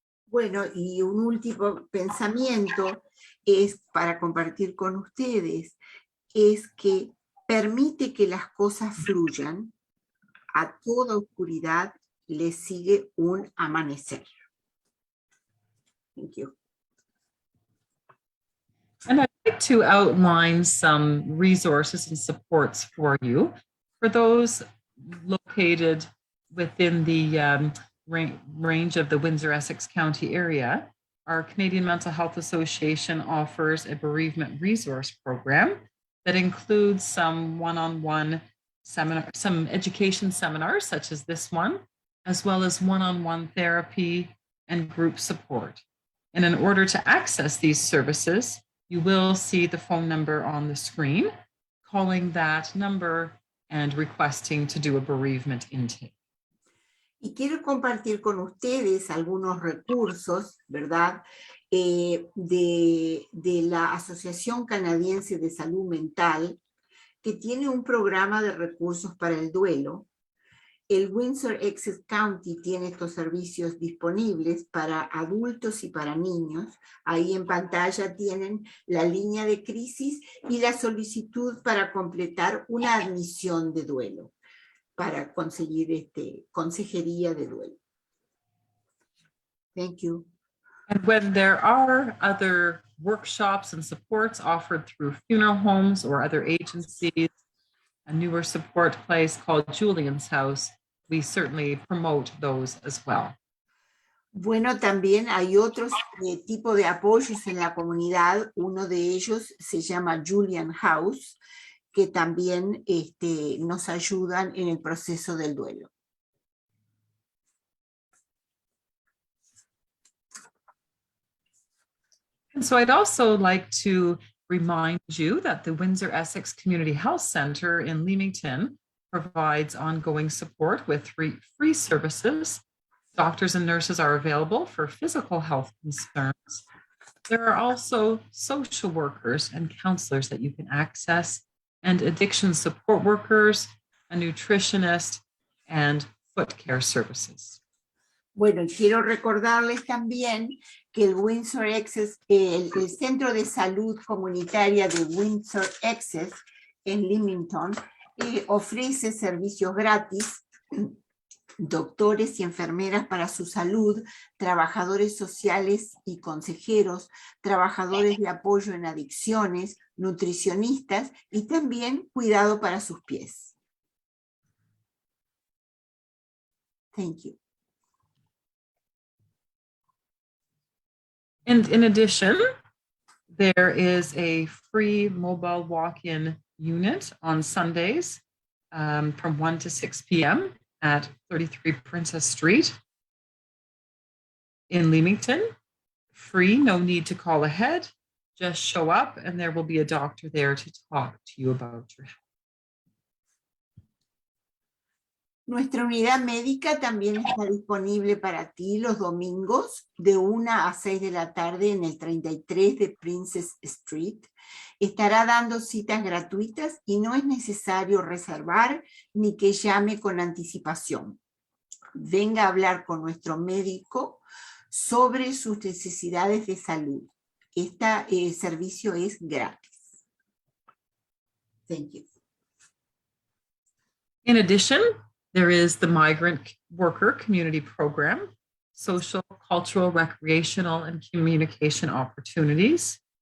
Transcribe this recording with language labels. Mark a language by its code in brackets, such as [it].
[es] Bueno, y un último pensamiento es para compartir con ustedes, es que permite que las cosas fluyan, a toda oscuridad le sigue un amanecer. [en] Thank you. And I'd like to outline some resources and supports for you. For those located within the range of the Windsor-Essex County area, our Canadian Mental Health Association offers a bereavement resource program that includes some one-on-one seminar, some education seminars such as this one, as well as one-on-one therapy and group support. And in order to access these services, you will see the phone number on the screen, calling that number and requesting to do a bereavement intake. [es] Y quiero compartir con ustedes algunos recursos, ¿verdad?, de la Asociación Canadiense de Salud Mental, que tiene un programa de recursos para el duelo. El Windsor-Essex County tiene estos servicios disponibles para adultos y para niños. Ahí en pantalla tienen la línea de crisis y la solicitud para completar una admisión de duelo, para conseguir consejería de duelo. [en] Thank you. And when there are other workshops and supports offered through funeral homes or other agencies, a newer support place called Julian's House, we certainly promote those as well. [es] Bueno, también hay otros tipos de apoyos en la comunidad. Uno de ellos se llama Julian House, que también nos ayudan en el proceso del duelo. [en] And so I'd also like to remind you that the Windsor-Essex Community Health Center in Leamington provides ongoing support with free services. Doctors and nurses are available for physical health concerns. There are also social workers and counselors that you can access, and addiction support workers, a nutritionist, and foot care services. [es] Bueno, quiero recordarles también que el Windsor-Essex, el Centro de Salud Comunitaria de Windsor-Essex en Leamington, ofrece servicios gratis, doctores y enfermeras para su salud, trabajadores sociales y consejeros, trabajadores de apoyo en adicciones, nutricionistas y también cuidado para sus pies. [en] Thank you. And in addition, there is a free mobile walk-in unit on Sundays from 1 to 6 p.m. at 33 Princess Street in Leamington. Free, no need to call ahead. Just show up and there will be a doctor there to talk to you about your health. [es] Nuestra unidad médica también está disponible para ti los domingos de 1 a 6 de la tarde en el 33 de Princess Street. Estará dando citas gratuitas y no es necesario reservar ni que llame con anticipación. Venga a hablar con nuestro médico sobre sus necesidades de salud. Este servicio es gratis. [en] Thank you. In addition, there is the Migrant Worker Community Program, social, cultural, recreational, and communication opportunities.